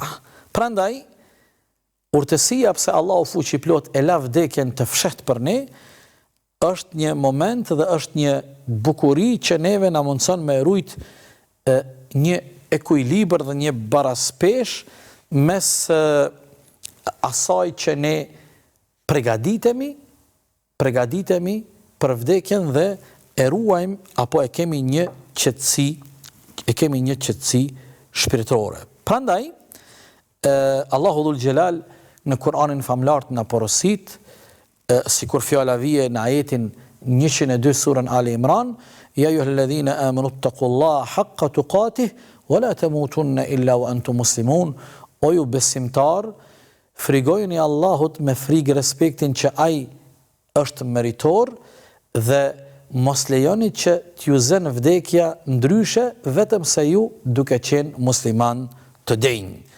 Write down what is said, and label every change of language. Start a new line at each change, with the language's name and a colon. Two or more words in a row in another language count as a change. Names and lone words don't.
Albanian: Prandaj, urtësia pse Allahu fuqiplot e la vdekjen të fshehtë për ne, është një moment dhe është një bukuri që neve na mundson me rujt një ekuilibër dhe një baraspesh mes asaj që ne pregaditemi për vdekjen dhe e ruajmë apo e kemi një qetësi shpirtërore. Prandaj Allahu
Arabic: ذو الجلال
Albanian: në Kur'anin famlar na porosit, sikur fjala vije në ajetin 102 surën Ali Imran,
Arabic: يا أيها الذين آمنوا اتقوا الله حق تقاته ولا تموتن إلا وأنتم مسلمون.
Albanian: O ju besimtar, frigojeni Allahut me frikë respektin që ai është meritor dhe mos lejoni që t'ju zënë vdekja ndryshe vetëm se ju duke qenë musliman të denj.